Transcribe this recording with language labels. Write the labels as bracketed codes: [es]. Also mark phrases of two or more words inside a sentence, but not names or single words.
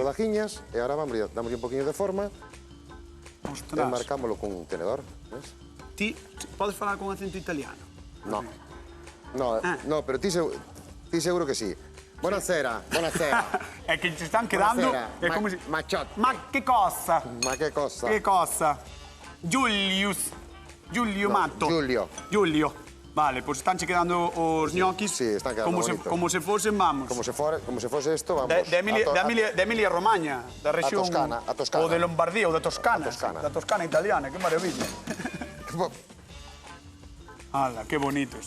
[gl] rodajiñas e agora damoslle un poquinho de forma e Ostras. marcámoslo con un tenedor, ves? Ti podes falar con acento italiano? No. No, Ah. no, pero ti seguro que sí. [it] Buonasera, buonasera. [gl] É que se están quedando... [it] Buonasera. [gl] É como se... [it] Machotte. Ma che cosa? Ma che cosa? Che cosa? Giulio Mato. Giulio. [gl] Vale, pues están quedando os ñoquis. Sí, están quedando bonitos. Como se fosen, vamos. Como se fose isto, vamos. De Emilia Romagna, da rexión... A Toscana. Ou de Lombardía, ou da Toscana. A Toscana. Da Toscana italiana, que maravilla. Ala, que bonitos.